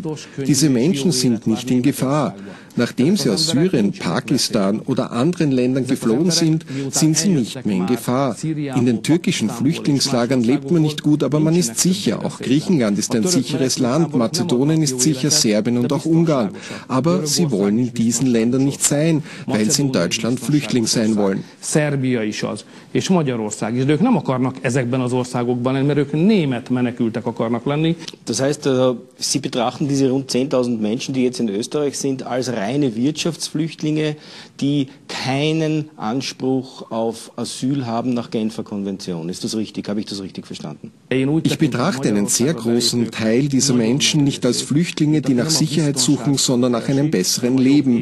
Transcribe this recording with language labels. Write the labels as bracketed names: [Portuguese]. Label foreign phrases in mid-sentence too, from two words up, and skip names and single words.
[German] Diese Menschen sind nicht in Gefahr. Nachdem sie aus Syrien, Pakistan oder anderen Ländern geflohen sind, sind sie nicht mehr in Gefahr. In den türkischen Flüchtlingslagern lebt man nicht gut, aber man ist sicher. Auch Griechenland ist ein sicheres Land, Mazedonien ist sicher, Serbien und auch Ungarn. Aber sie wollen in diesen Ländern nicht sein, weil sie in Deutschland Flüchtling sein wollen. [Hungarian] Szerbia is az, és Magyarország is, de ők nem akarnak ezekben az országokban lenni, mert ők német menekültek akarnak lenni. [German] Das heißt, Sie betrachten diese rund 10.000 Menschen, die jetzt in Österreich sind, als reine Wirtschaftsflüchtlinge, die keinen Anspruch auf Asyl haben nach Genfer Konvention. Ist das richtig? Habe ich das richtig verstanden? Ich betrachte einen sehr großen Teil dieser Menschen nicht als Flüchtlinge, die nach Sicherheit suchen, sondern nach einem besseren Leben.